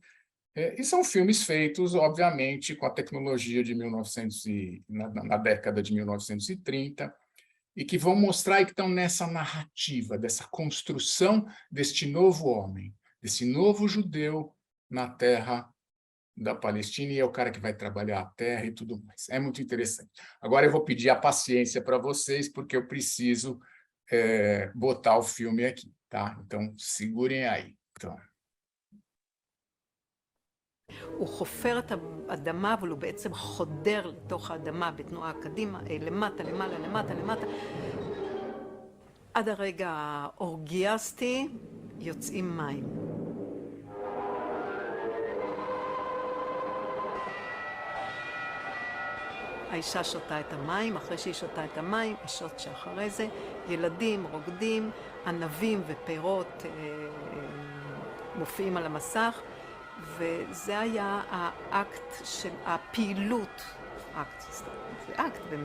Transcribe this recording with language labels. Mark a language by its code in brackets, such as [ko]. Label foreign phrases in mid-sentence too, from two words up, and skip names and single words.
[pt] E são filmes feitos, obviamente, com a tecnologia de na década de 1930, e que vão mostrar que estão nessa narrativa, dessa construção deste novo homem, desse novo judeu na terra da Palestina, e é o cara que vai trabalhar a terra e tudo mais. É muito interessante. Agora eu vou pedir a paciência para vocês, porque eu preciso botar o filme aqui, tá? Então, segurem aí. Então... [he] הוא חופר את האדמה, אבל הוא בעצם חודר לתוך האדמה בתנועה קדימה, למטה, למעלה, למטה, למטה. עד הרגע האורגיאסטי יוצאים מים. האישה שותה את המים, אחרי שהיא שותה את המים, השוט שאחרי זה, ילדים רוקדים, ענבים ופירות מופיעים על המסך, וזה היה האקט של הפעילות אקט, זה אקט באמת.